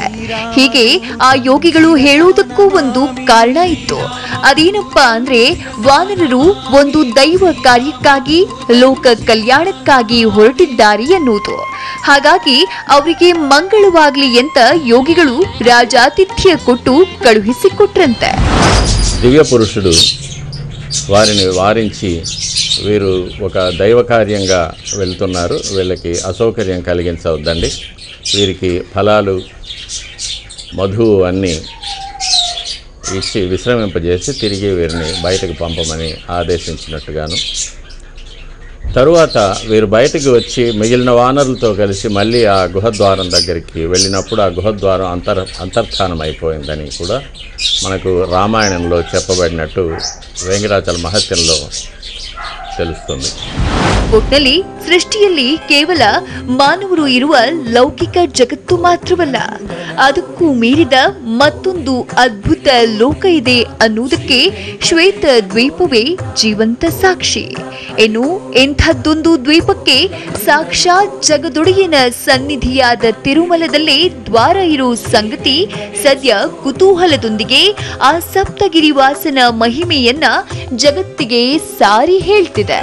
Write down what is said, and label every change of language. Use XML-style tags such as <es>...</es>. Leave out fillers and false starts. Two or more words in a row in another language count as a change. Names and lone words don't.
<kn>ಹೀಗೆ ಆ ಯೋಗಿಗಳು ಹೇಳುವುದಕ್ಕೂ ಒಂದು ಕಾರಣ ಇತ್ತು. ಅದೇನಪ್ಪಾ ಅಂದ್ರೆ, ವಾನರರು ಒಂದು ದೈವ ಕಾರ್ಯಕ್ಕಾಗಿ, ಲೋಕ ಕಲ್ಯಾಣಕ್ಕಾಗಿ ಹೊರಟಿದ್ದಾರೆ ಎನ್ನುವುದು. ಹಾಗಾಗಿ ಅವರಿಗೆ ಮಂಗಳವಾಗಲಿ ಅಂತ ಯೋಗಿಗಳು ರಾಜಾತಿಥ್ಯ ಕೊಟ್ಟು కಳುహిಸಿಕೊಟ್ರಂತೆ.</kn> <te>దివ్య పురుషుడు వారిని వారించి, వీరు ఒక దైవ కార్యంగా వెళ్తున్నారు, వీళ్ళకి అసౌకర్యం కలిగించవద్దండి, వీరికి ఫలాలు మధువు అన్నీ ఇచ్చి విశ్రమింపజేసి తిరిగి వీరిని బయటకు పంపమని ఆదేశించినట్టుగాను, తరువాత వీరు బయటకు వచ్చి మిగిలిన వానరులతో కలిసి మళ్ళీ ఆ గుహద్వారం దగ్గరికి వెళ్ళినప్పుడు ఆ గుహద్వారం అంతర్ధానం అయిపోయిందని కూడా మనకు రామాయణంలో చెప్పబడినట్టు వెంకటాచల మహత్యంలో తెలుస్తుంది.</te> <kn>ಒಟ್ನಲ್ಲಿ ಸೃಷ್ಟಿಯಲ್ಲಿ ಕೇವಲ ಮಾನವರು ಇರುವ ಲೌಕಿಕ ಜಗತ್ತು ಮಾತ್ರವಲ್ಲ, ಅದಕ್ಕೂ ಮೀರಿದ ಮತ್ತೊಂದು ಅದ್ಭುತ ಲೋಕ ಇದೆ ಅನ್ನುವುದಕ್ಕೆ ಶ್ವೇತ ದ್ವೀಪವೇ ಜೀವಂತ ಸಾಕ್ಷಿ. ಇನ್ನು ಇಂಥದ್ದೊಂದು ದ್ವೀಪಕ್ಕೆ ಸಾಕ್ಷಾತ್ ಜಗದೊಡೆಯನ ಸನ್ನಿಧಿಯಾದ ತಿರುಮಲದಲ್ಲೇ ದ್ವಾರ ಇರೋ ಸಂಗತಿ ಸದ್ಯ ಕುತೂಹಲದೊಂದಿಗೆ ಆ ಸಪ್ತಗಿರಿವಾಸನ ಮಹಿಮೆಯನ್ನ ಜಗತ್ತಿಗೆ ಸಾರಿ ಹೇಳ್ತಿದೆ.</kn>